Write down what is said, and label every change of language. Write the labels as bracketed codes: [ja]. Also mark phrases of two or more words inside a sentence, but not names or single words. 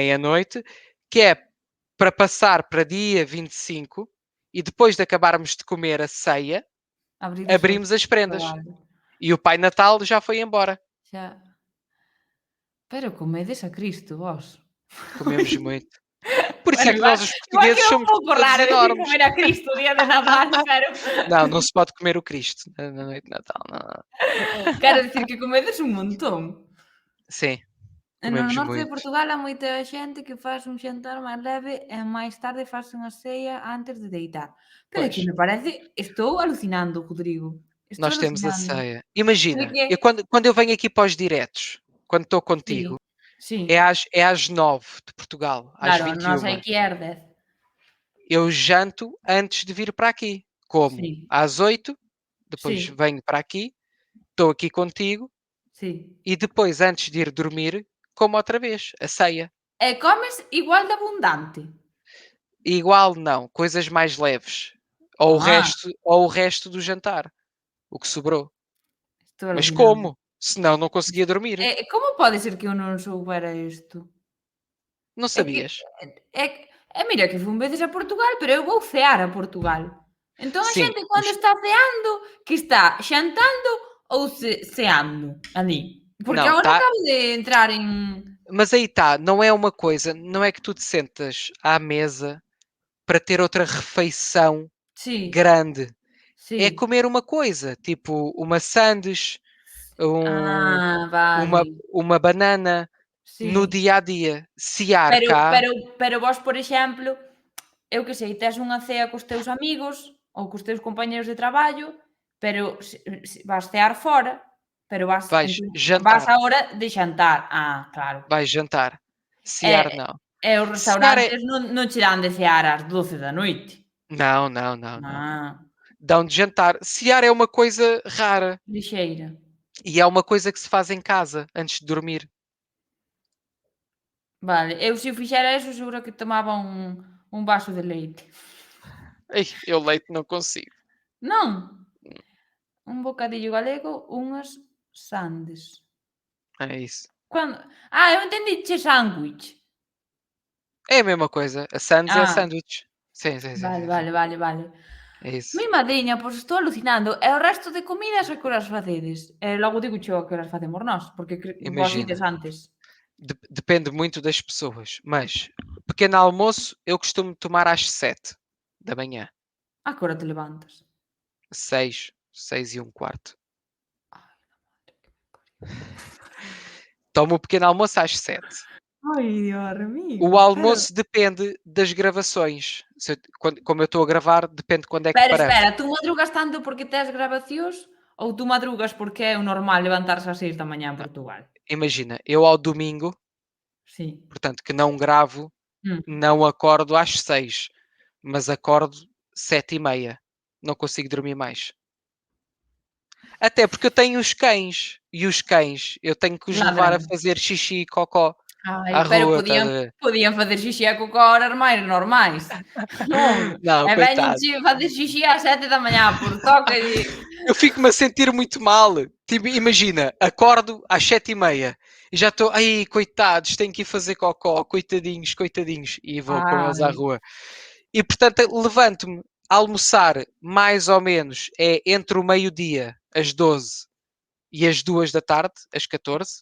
[pt] meia-noite, que é para passar para dia 25 e depois de acabarmos de comer a ceia, [gl] abrides o [pt] abrimos as prendas. [gl] regalo. [pt] E o Pai Natal já foi embora. [gl] Xa. Pero comedes a Cristo vós. [pt] Comemos muito. Por isso [gl] Bueno, [pt] é que [gl] igual [pt] nós, os [gl] igual [pt] portugueses, [gl] queda un [pt] somos pouco todos [gl] raro decir [pt] enormes. [gl] comer a Cristo o día de Nadal, pero [pt] Não, não se pode comer o Cristo na noite de Natal. Não, não. [gl] quero dicir que comedes un montón. [pt] Sim, [gl] E no [pt] comemos [gl] norte de [pt] muito. [gl] Portugal hai moita xente que faz un xantar máis leve e máis tarde faz unha ceia antes de deitar. Pero é [pt] Pois, [gl] que me parece estou alucinando, Rodrigo. Estou [pt] nós temos a [gl] alucinando. [pt] ceia. Imagina, Porque quando eu venho aqui para os diretos, quando estou [gl] sí, [pt] contigo, é [gl] sí, [pt] às 9 de Portugal, às [gl] claro, nós [pt] 21. [gl] aquí é 10. [pt] Eu janto antes de vir para aqui. Como [gl] Sí, [pt] às 8, depois [gl] sí, [pt] venho para aqui, estou aqui contigo [gl] sí. [pt] e depois, antes de ir dormir, como outra vez, a ceia. [gl] E comes igual de abundante? [pt] Igual não, coisas mais leves. [gl] Ah, [pt] Ou o resto do jantar, o que sobrou. [gl] estou [pt] Mas [gl] alucinando. [pt] como? Senão não conseguia dormir. [gl] Como pode ser que eu non soubera isto? [pt] Não [gl] É que [pt] sabias? [gl] mira que fun veces a Portugal, pero eu vou cear a Portugal. Entón a [pt] Sim, [gl] xente cando está ceando, que está xantando ou ceando ali? Porque [pt] não, [gl] agora [pt] tá. [gl] acabo de entrar en [pt] Mas aí está, não é uma coisa, não é que tu te sentas à mesa para ter outra refeição [gl] sí, [pt] grande. É [gl] sí. [pt] comer uma coisa, tipo uma sandes, um, [gl] Ah, [pt] uma, [gl] vale, [pt] uma banana no [gl] sí. [pt] dia a dia. [gl] Cear Pero [pt] cá, [gl] pero pero vós, por exemplo, eu que sei, tes unha cea cos teus amigos ou cos teus compañeiros de traballo, pero se vas cear fora, pero [pt] vais [gl] entón vas á [pt] jantar, [gl] hora de xantar. Ah, claro. [pt] vais jantar. [gl] E [pt] Cear não. [gl] os [pt] Cear é. [gl] restaurantes non che dan de cear ás 12 da noite. [pt] Não, não, não, não. [gl] Ah, [pt] Dão de jantar. Cear é uma coisa rara [gl] lixeira. [pt] e é uma coisa que se faz em casa antes de dormir. [gl] Vale, eu se eu fixera eso seguro que tomaba un vaso de leite. [pt] Ei, eu leite não consigo. [gl] Non, un bocadillo galego, unhas sandes. [pt] É isso. [gl] Quando eu entendiche sándwich. [pt] É a mesma coisa. A sandes é [gl] Ah, [pt] sándwich. Sim, sim, sim, [gl] Vale, [pt] sim, sim. [gl] vale, vale, vale. [pt] É isso. [gl] Mi madriña, pois estou alucinando. E o resto de comidas a que horas facedes? E logo digo a que horas facemos nós, porque vós ides [pt] Imagina, [gl] antes. [pt] depende muito das pessoas, mas pequeno almoço eu costumo tomar às 7 da manhã, [gl] A que hora te levantas? [pt] 6, 6 e um quarto. [gl] Ai, madre que me pariu. [pt] Tomo o pequeno almoço às 7. [gl] Ai, [es] Dios mío. [pt] O almoço depende das gravações. Como eu estou a gravar, depende de quando é que [gl] Pero [pt] paramos. [gl] espera, tú madrugas tanto porque tes gravacións ou tú madrugas porque é o normal levantarse ás 6 da mañá en Portugal? [pt] Imagina, eu ao domingo, [gl] Sí. [pt] portanto, que não gravo, Mm. não acordo às 6, mas acordo 7h30. Não consigo dormir mais. Até porque eu tenho os cães. E os cães, eu tenho que os levar a [gl] Ladran. [pt] fazer xixi e cocó [gl] Ai, [pt] à [gl] pero [pt] rua, estás [gl] podían a ver? podían facer xixi e cocó a horas máis normais. Non, [pt] Não, [gl] e [pt] coitado. [gl] véñenche facer xixi ás 7 da mañá por tócalle. [pt] Eu fico-me a sentir muito mal. Tipo, imagina, acordo às 7h30 e já estou, ai, coitados, tenho que ir fazer cocó, coitadinhos, coitadinhos, e vou com eles à [gl] Ai, [pt] rua. E portanto, levanto-me a almoçar mais ou menos é entre o meio-dia, às 12 e as 2 da tarde, às 14,